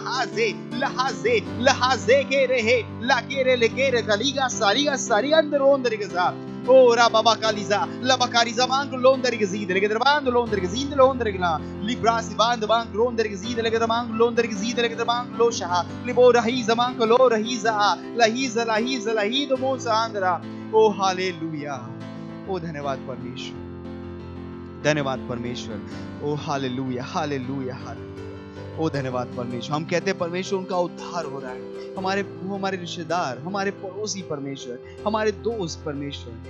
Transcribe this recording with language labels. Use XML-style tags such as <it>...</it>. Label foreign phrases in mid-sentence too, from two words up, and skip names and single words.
<hi>lahaze ke rehe la kere le kere kaliga sari andar londar ke za ora baba kaliza la bakariza mank londar ke zidele ke derband londar ke zindele londar ke la librasi band bank londar ke zidele ke derband londar ke zidele ke derband lo shaha libo rahi zaman ko lo rahiza lahido mosa andra। ओ हालेलुया, ओ धन्यवाद परमेश्वर, धन्यवाद परमेश्वर। ओ हालेलुया हालेलुया हालेलुया, ओ धन्यवाद परमेश्वर। हम कहते हैं परमेश्वर उनका उद्धार हो रहा है, हमारे रिश्तेदार, हमारे पड़ोसी परमेश्वर, हमारे दोस्त परमेश्वर।</hi>